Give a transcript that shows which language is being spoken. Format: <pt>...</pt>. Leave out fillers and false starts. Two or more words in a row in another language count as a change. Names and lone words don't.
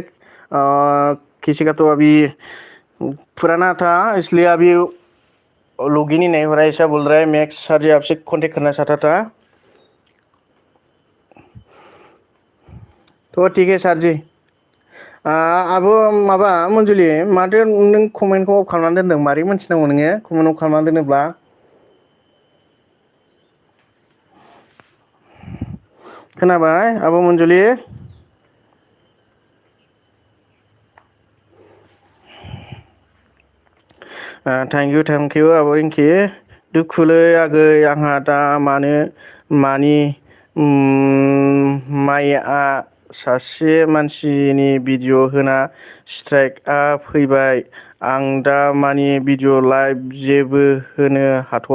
<hi>किसी का तो अभी पुराना था इसलिए अभी लॉगिन ही नहीं हो रहा है ऐसा बोल रहा है। मैं सर जी आपसे कांटेक्ट करना चाहता था। तो ठीक है सर जी।</hi> <brx>अब माबा मंजुलि माथो नों कमेन्टखौ अफ खालामनानै दोनदों मारै मोनथिनांगौ नोङो कमेन्ट अफ खालामनानै दोनोब्ला? खोनाबाय आब' मंजुलि?</brx> <en>thank you</en> <brx>आब' रिंकि। दुखुलै आगै आंहा दा मानि माइआ सासे मानसिनि भिडिअ होना स्ट्राइकआ फैबाय। आं दा मानि भिडिअ लाइभ जेबो होनो हाथ'वा।</brx>